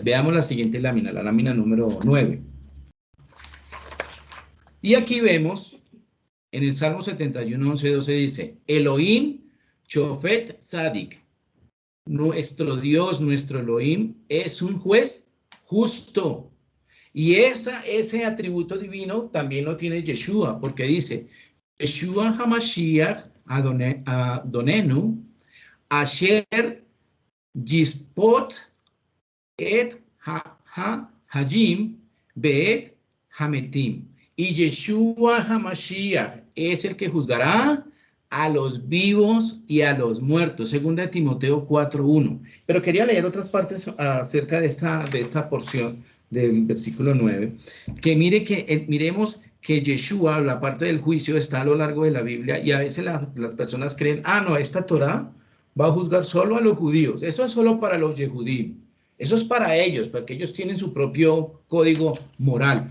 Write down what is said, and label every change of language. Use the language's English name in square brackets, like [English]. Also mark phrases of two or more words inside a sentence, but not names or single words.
[Spanish] Veamos la siguiente lámina, la lámina número 9. Y aquí vemos, en el Salmo 71, 11, 12 dice, [Hebrew] אלוהים שופט צדיק. [Spanish] Nuestro Dios, nuestro Elohim, es un juez justo. Y ese atributo divino también lo tiene Yeshua, porque dice, [Hebrew] ישוע המשיח אדוננו אשר ישפוט את החיים ואת המתים. [Spanish] Y Yeshua HaMashiach es el que juzgará a los vivos y a los muertos, segunda de Timoteo 4:1. Pero quería leer otras partes acerca de esta porción del versículo 9, que miremos que Yeshua, la parte del juicio, está a lo largo de la Biblia, y a veces las personas creen, no, esta Torá va a juzgar solo a los judíos, eso es solo para los Yehudim, eso es para ellos, porque ellos tienen su propio código moral.